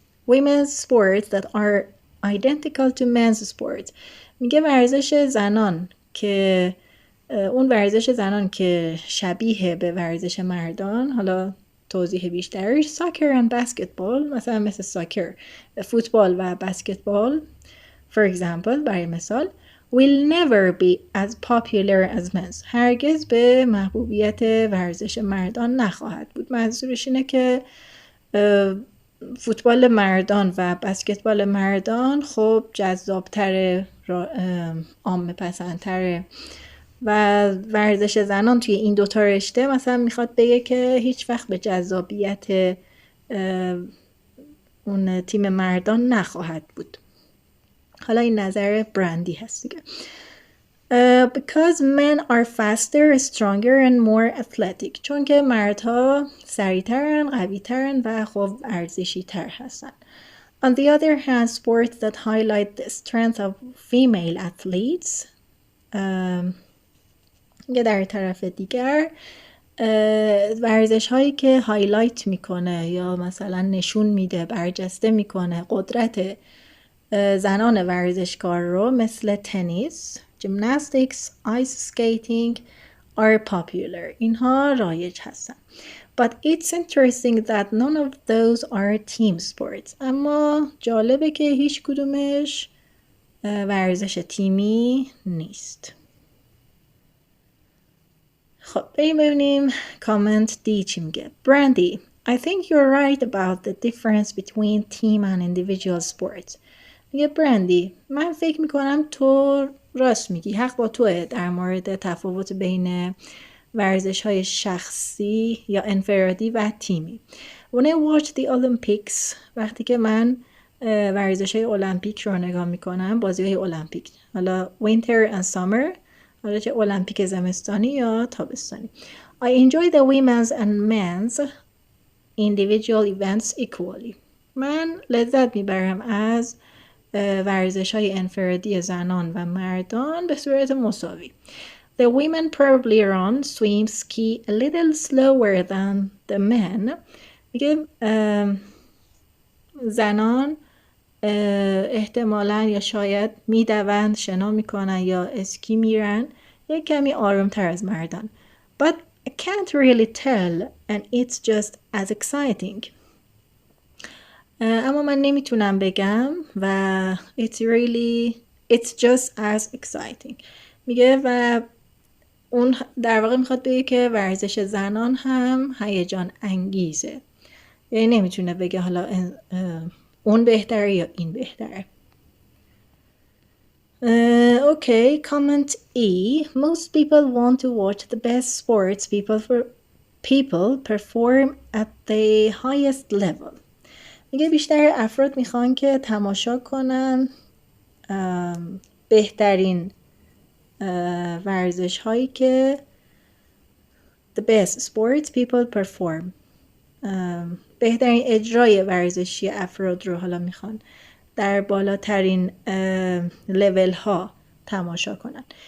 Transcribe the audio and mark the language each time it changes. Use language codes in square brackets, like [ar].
[en] Women's sports that are identical to men's sports. [fa] میگه ورزش زنان که اون ورزش زنان که شبیه به ورزش مردان، حالا توضیح بیشترش ساکر [en] and basketball، [fa] مثلا مثل ساکر، فوتبال و بسکتبال [en] for example، [fa] برای مثال [en] will never be as popular as men's. [fa] هرگز به محبوبیت ورزش مردان نخواهد بود. منظورش اینه که فوتبال مردان و بسکتبال مردان خب جذابتره، عامه پسندتره، و ورزش زنان توی این دوتا رشته مثلا میخواد بگه که هیچ وقت به جذابیت اون تیم مردان نخواهد بود. حالا این نظر برندی هست دیگه. [en] Because men are faster, stronger and more athletic. [fa] چون که مردها سریعترن، قویترن و خب ورزشی تر هستن. [en] On the other hand, sports that highlight the strength of female athletes. [fa] یه در طرف دیگر ورزش هایی که هایلایت میکنه یا مثلا نشون میده، برجسته میکنه قدرت زنان ورزشکار رو، مثل تنیس، جیمناستیکس، آیس سکیتینگ [en] are popular. [fa] اینها رایج هستن. [en] But it's interesting that none of those are team sports. [fa] اما جالبه که هیچ کدومش ورزش تیمی نیست. خب بریم ببینیم کامنت دی چی میگه. [en] Brandy, I think you're right about the difference between team and individual sports. [fa] میگه برندی، من فکر میکنم تو راست میگی، حق با توه در مورد تفاوت بین ورزش های شخصی یا انفرادی و تیمی. [en] When I watch the Olympics، [fa] وقتی که من ورزش های المپیک رو نگاه میکنم، بازی های المپیک، حالا [en] winter and summer، [fa] حالا چه المپیک زمستانی یا تابستانی. [en] I enjoy the women's and men's individual events equally. [fa] من لذت میبرم از ورزش های انفرادی زنان و مردان به صورت مساوی. [en] The women probably run, swim, ski a little slower than the men. [fa] میگه زنان احتمالاً یا شاید میدوند، شنا میکنن یا اسکی میرن یک کمی آرومتر از مردان. [en] But I can't really tell and it's just as exciting. [fa] اما من نمیتونم بگم و [en] it's just as exciting. [fa] میگه و اون در واقع میخواد بگه که ورزش زنان هم هیجان انگیزه. یعنی نمیتونه بگه حالا اون بهتره یا این بهتره. [en] Okay, comment E. Most people want to watch the best sports people perform at the highest level. [fa] میگه بیشتر افراد میخوان که تماشا کنن بهترین ورزش هایی که [en] the best sports people perform [fa] بهترین اجرای ورزشی افراد رو حالا میخوان در بالاترین لول ها تماشا کنن.